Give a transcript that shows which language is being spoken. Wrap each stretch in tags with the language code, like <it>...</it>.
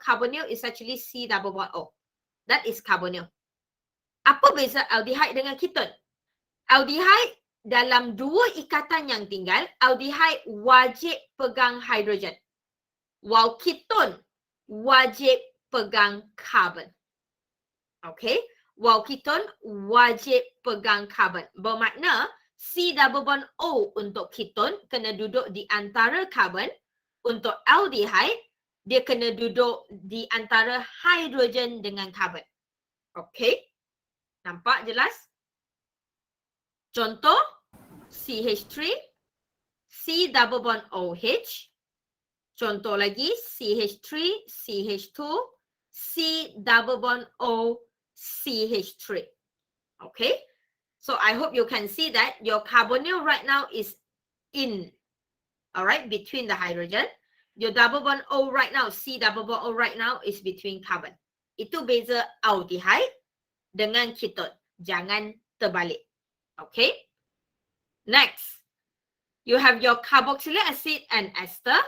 <en>Carbonyl is actually C double bond O. That is carbonyl.</en> <ms>Apa beza aldehyde dengan ketone? Aldehyde dalam dua ikatan yang tinggal, aldehyde wajib pegang hidrogen. While ketone wajib pegang carbon. Okay? While ketone wajib pegang carbon. Bermakna C double bond O untuk ketone kena duduk di antara carbon. Untuk aldehyde, dia kena duduk di antara hidrogen dengan carbon. Okay? Nampak jelas? Contoh, CH3, C double bond OH. Contoh lagi, CH3, CH2, C double bond O, CH3. Okay?</ms> <en>So I hope you can see that your carbonyl right now is in, alright, between the hydrogen. Your double bond O right now, C double bond O right now is between carbon.</en> <ms>Itu beza aldehyde dengan ketone. Jangan terbalik. Okay? Next.</ms> <en>You have your carboxylic acid and ester.</en>